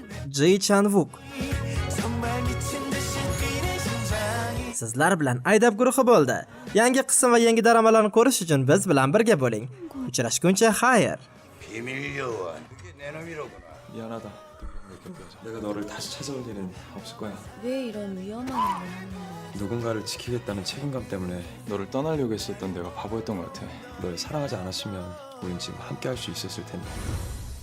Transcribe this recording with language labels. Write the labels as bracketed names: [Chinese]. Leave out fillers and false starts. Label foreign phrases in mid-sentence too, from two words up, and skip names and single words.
[Korean] Ji Chan-wook. 정말 미친 듯이 뛰는 심장이 [Uzbek] Sizlar bilan Aydab guruhi bo'ldi. Yangi qism va yangi dramalarni ko'rish uchun biz bilan birga bo'ling. Uchrashguncha xayr. [Korean] 비밀 요원. 그게 내 놈이로구나. 미안하다. 내가 너를 다시 찾아올 일은 없을 거야. 왜 이런 위험한 일을 누군가를 지키겠다는 책임감 때문에 너를 떠나려고 했었던 내가 바보였던 것 같아. 널 사랑하지 않았으면 우린 지금 함께 할 수 있었을 텐데.